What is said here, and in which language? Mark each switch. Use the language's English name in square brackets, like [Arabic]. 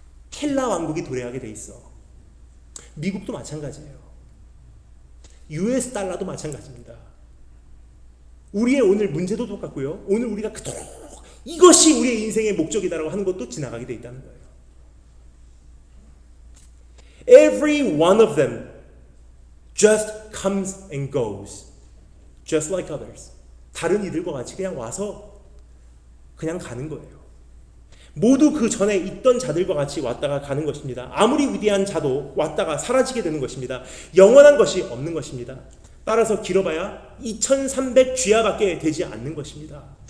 [Korean] 켈라 왕국이 도래하게 돼 있어. 미국도 마찬가지예요. US 달러도 마찬가지입니다. 우리의 오늘 문제도 똑같고요. 오늘 우리가 그토록 이것이 우리의 인생의 목적이다라고 하는 것도 지나가게 돼 있다는 거예요. [English] Every one of them just comes and goes, just like others. [Korean] 다른 이들과 같이 그냥 와서 그냥 가는 거예요. 모두 그 전에 있던 자들과 같이 왔다가 가는 것입니다. 아무리 위대한 자도 왔다가 사라지게 되는 것입니다. 영원한 것이 없는 것입니다. 따라서 길어봐야 2300 쥐야밖에 되지 않는 것입니다.